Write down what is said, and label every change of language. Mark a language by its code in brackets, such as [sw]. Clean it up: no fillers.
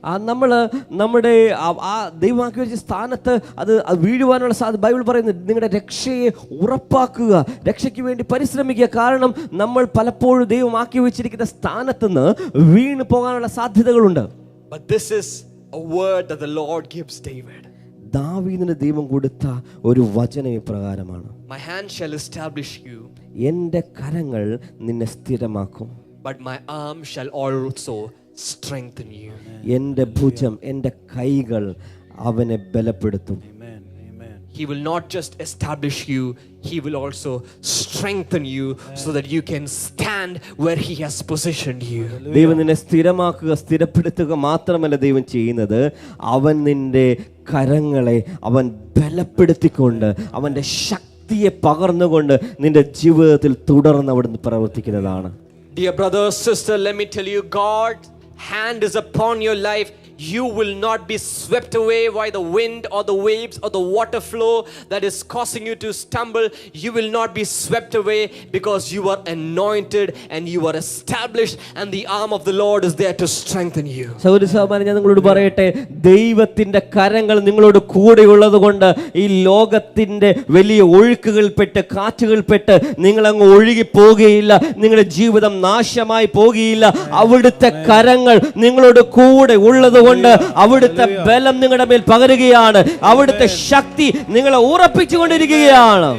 [ml] നമ്മൾ നമ്മുടെ ആ ദൈവമാക്കി വെച്ച സ്ഥാനത്ത് അത് വീഴുവാനുള്ള സാധ്യത ബൈബിൾ പറയുന്നത് നിങ്ങളുടെ രക്ഷയെ ഉറപ്പാക്കുക, രക്ഷയ്ക്ക് വേണ്ടി പരിശ്രമിക്കുക. കാരണം നമ്മൾ പലപ്പോഴും ദൈവമാക്കി വെച്ചിരിക്കുന്ന സ്ഥാനത്ത് നിന്ന് വീണു പോകാനുള്ള സാധ്യതകളുണ്ട്. [en] But this is a word that the Lord gives David. [ml] ദാവീദിന് ദൈവം കൊടുത്ത ഒരു വചനം ഇപ്രകാരമാണ്: [en] My hand shall establish you. [ml] എൻ്റെ കരങ്ങൾ നിന്നെ സ്ഥിരമാക്കും. [en] But my arm shall also strengthen you. [ml] എൻ്റെ ഭുജം, എൻ്റെ കൈകൾ അവനെ ബലപ്പെടുത്തും. [en] He will not just establish you, he will also strengthen you so that you can stand where he has positioned you. [ml] ദൈവം നിന്നെ സ്ഥിരമാക്കുക, സ്ഥിരപ്പെടുത്തുക മാത്രമല്ല ദൈവം ചെയ്യുന്നത്, അവൻ നിന്റെ കരങ്ങളെ അവൻ ബലപ്പെടുത്തിക്കൊണ്ട് അവൻ്റെ ശക്തിയെ പകർന്നുകൊണ്ട് നിന്റെ ജീവിതത്തിൽ തുടർന്ന് അവിടുന്ന് പ്രവർത്തിക്കുന്നതാണ്. [en] Dear brother, sister, let me tell you, God's hand is upon your life. You will not be swept away by the wind or the waves or the water flow that is causing you to stumble. You will not be swept away because you are anointed and you are established and the arm of the Lord is there to strengthen you. [ml] സഹോദരി സഹോദരൻ, ഞാൻ നിങ്ങളോട് പറയട്ടെ, ദൈവത്തിന്റെ കരങ്ങൾ നിങ്ങളോട് കൂടെയുള്ളത് കൊണ്ട് ഈ ലോകത്തിന്റെ വലിയ ഒഴുക്കുകൾപ്പെട്ട് കാറ്റുകൾപ്പെട്ട് നിങ്ങൾ അങ്ങ് ഒഴുകി പോകുകയില്ല, നിങ്ങളുടെ ജീവിതം നാശമായി പോകുകയില്ല. അവിടുത്തെ കരങ്ങൾ നിങ്ങളോട് കൂടെ ഉള്ളത് കൊണ്ട് അവിടുത്തെ ബലം നിങ്ങളുടെ മേൽ പകരുകയാണ്, അവിടുത്തെ ശക്തി നിങ്ങളെ ഉറപ്പിച്ചുകൊണ്ടിരിക്കുകയാണ്.